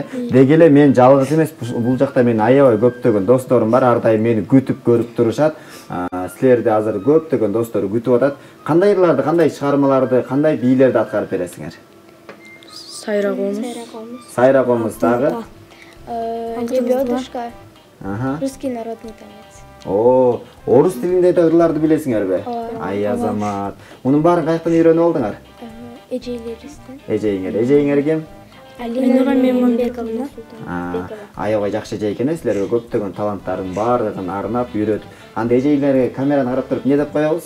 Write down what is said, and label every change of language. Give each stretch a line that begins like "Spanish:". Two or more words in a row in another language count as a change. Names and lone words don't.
Kyrgyz: Деги эле мен жалгыз эмес, бул жакта менин аябай көптөгөн досторум бар. Ар дайым мени күтүп көрүп турушат. Силерди азыр көптөгөн достор күтүп атат. Кандай ырларды, кандай чыгармаларды, кандай бийлерди аткарып бересиңер? Сайра комуз. Сайра комуз дагы. Лебедушка. Русский народный танец. О, орус тилинде да ырларды билесиңерби? Ай Азамат. Мунун баарын каяктан үйрөнүп алдыңар? Эжейлерибизден. Эжеңер кем? Алина Мемонбековна. Аябай жакшы эже экен, силерге көптөгөн таланттардын баардыгын арнап, үйрөтүп. Анда эжеңерге камераны карап туруп не деп коебуз?